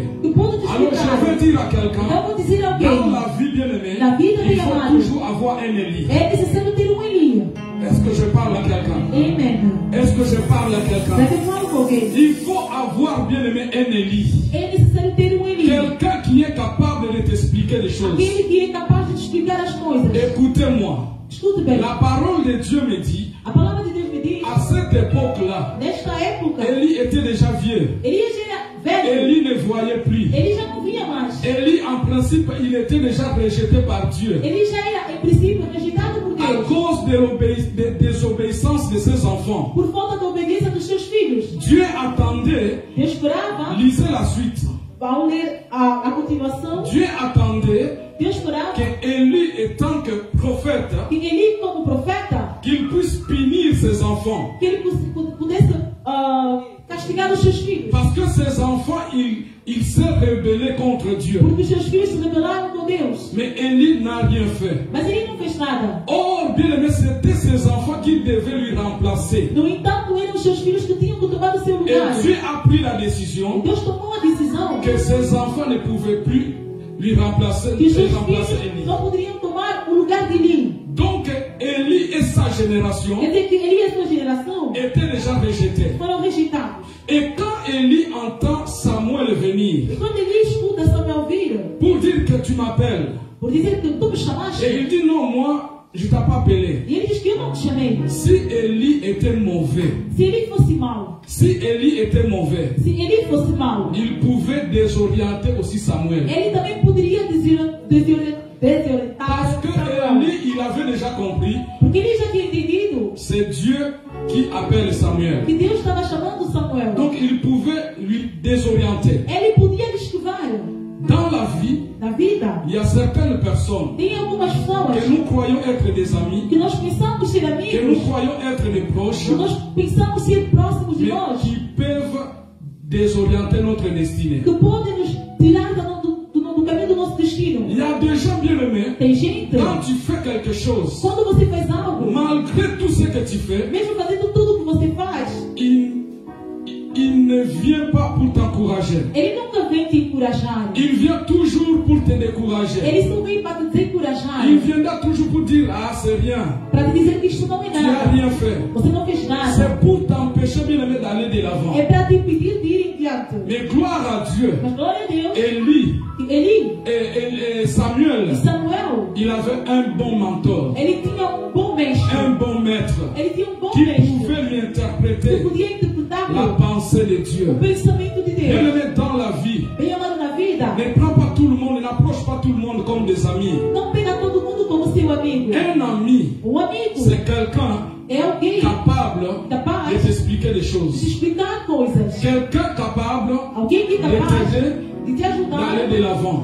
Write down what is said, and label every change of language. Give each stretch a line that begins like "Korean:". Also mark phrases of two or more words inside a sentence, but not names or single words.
Portuguese: Que pode te
French: Alors je veux
Portuguese: explicar.
French: dire à
Portuguese: Então
French: quelqu'un,
Portuguese: eu vou dizer a
French: dans
Portuguese: alguém,
French: la vie bien aimée,
Portuguese: Na vida
French: il
Portuguese: bem
French: faut
Portuguese: amado.
French: toujours avoir un Élie.
Portuguese: é necessário ter um Eli.
French: Est-ce que je parle à quelqu'un? Amen. Est-ce que je parle à
Portuguese: Será
French: quelqu'un?
Portuguese: que eu falo com alguém?
French: Il faut avoir bien aimé un Élie.
Portuguese: É necessário ter um Eli.
French: Quelqu'un qui est capable de t'expliquer des choses.
Portuguese: Aquele que é capaz de te explicar as coisas.
French: Écoutez-moi.
Portuguese: Escute bem.
French: La parole de Dieu me dit,
Portuguese: A palavra de Deus me diz,
French: à cette époque-là,
Portuguese: nesta época,
French: Élie était déjà vieux.
Portuguese: Elias já era velho.
French: Élie ne voyait plus.
Portuguese: Ele já não via mais.
French: Élie, en principe, il était déjà rejeté par Dieu.
Portuguese: Ele já era, em princípio, rejeitado por
French: À
Portuguese: Deus.
French: cause de la désobéissance de ses enfants.
Portuguese: Por falta da obediência dos seus filhos.
French: Dieu attendait,
Portuguese: Deus esperava,
French: lisez la suite.
Portuguese: ao ler a continuação,
French: Dieu attendait
Portuguese: Deus esperava
French: que Élie, étant que prophète,
Portuguese: que Eli, como profeta,
French: qu'il puisse punir ses enfants.
Portuguese: que ele pudesse castigar os seus filhos.
French: Parce que ses enfants, ils s'est rebellé contre Dieu.
Portuguese: Porque os seus filhos se rebelaram com Deus.
French: Mais Élie n'a rien fait.
Portuguese: Mas ele não fez nada.
French: Or, bien aimé, c'était ses enfants qui devaient lui remplacer.
Portuguese: No entanto, eram os seus filhos que tinham que tomar o seu
French: Et
Portuguese: lugar.
French: Dieu a pris la décision
Portuguese: Deus tomou a decisão
French: que ses enfants ne pouvaient plus lui remplacer,
Portuguese: que os seus
French: remplacer
Portuguese: filhos Élie. só poderiam tomar o lugar de Eli.
French: Donc, Élie et sa génération
Portuguese: Quer dizer que Eli e a sua geração
French: étaient déjà rejetés.
Portuguese: foram rejeitados.
French: Et quand Élie entend Samuel venir
Portuguese: E quando Eli escuta Samuel vir,
French: pour dire que tu m'appelles,
Portuguese: por dizer que tu me chamaste,
French: et il dit non, moi, je ne t'ai pas appelé.
Portuguese: e ele diz que eu não te chamei.
French: Si Élie était mauvais,
Portuguese: Se Eli fosse mau,
French: si Élie était mauvais,
Portuguese: se Eli fosse mau,
French: il pouvait désorienter aussi Samuel.
Portuguese: ele também poderia desorientar
French: Parce que
Portuguese: Samuel.
French: Élie, il avait déjà compris,
Portuguese: Porque ele já tinha entendido
French: c'est Dieu qui appelle Samuel.
Portuguese: que Deus estava chamando Samuel.
French: Donc il pouvait lui désorienter.
Portuguese: Ele podia lhe esquivar.
French: Dans la vie,
Portuguese: Na
French: y a certaines personnes
Portuguese: Tem algumas pessoas
French: que nous croyons être des amis,
Portuguese: que nós pensamos ser
French: que nous
Portuguese: amigos,
French: croyons être des proches,
Portuguese: que nós pensamos ser próximos de
French: mais
Portuguese: nós,
French: qui peuvent désorienter notre destinée.
Portuguese: que podem nos tirar do caminho do nosso destino.
French: Il y a des gens bien aimés,
Portuguese: Tem gente,
French: quand tu fais quelque chose,
Portuguese: quando você faz algo,
French: malgré tout ce que tu fais,
Portuguese: mesmo fazendo tudo que você faz,
French: il ne vient pas pour t'encourager.
Portuguese: ele nunca vem te encorajar.
French: Il vient toujours pour te décourager.
Portuguese: Ele só vem para te desencorajar,
French: Il viendra toujours pour dire, ah, c'est rien,
Portuguese: para te dizer que isto não é
French: tu n'as
Portuguese: nada.
French: rien fait.
Portuguese: Você não fez nada.
French: C'est pour t'empêcher bien aimé d'aller de l'avant.
Portuguese: É para te impedir de ir em diante.
French: Mais gloire à Dieu,
Portuguese: Mas glória a Deus,
French: Élie
Portuguese: Eli
French: et Samuel,
Portuguese: e Samuel,
French: il avait un bon mentor,
Portuguese: ele tinha bom mestre.
French: un bon maître,
Portuguese: Ele tinha bom
French: qui
Portuguese: mestre.
French: pouvait lui
Portuguese: Que
French: interpréter
Portuguese: podia interpretar
French: la pensée de
Portuguese: o
French: Dieu.
Portuguese: pensamento de
French: Bien
Portuguese: Deus.
French: aimé dans la vie,
Portuguese: Bem amado na vida,
French: ne prends pas tout le monde, n'approche pas tout le monde comme des amis.
Portuguese: não pega todo mundo como seu amigo.
French: Un ami,
Portuguese: amigo
French: c'est quelqu'un
Portuguese: é alguém
French: capable
Portuguese: capaz
French: de t'expliquer des
Portuguese: de
French: choses.
Portuguese: explicar coisas.
French: Quelqu'un capable
Portuguese: Alguém que é
French: de
Portuguese: capaz
French: t'aider
Portuguese: de te ajudar
French: d'aller de l'avant.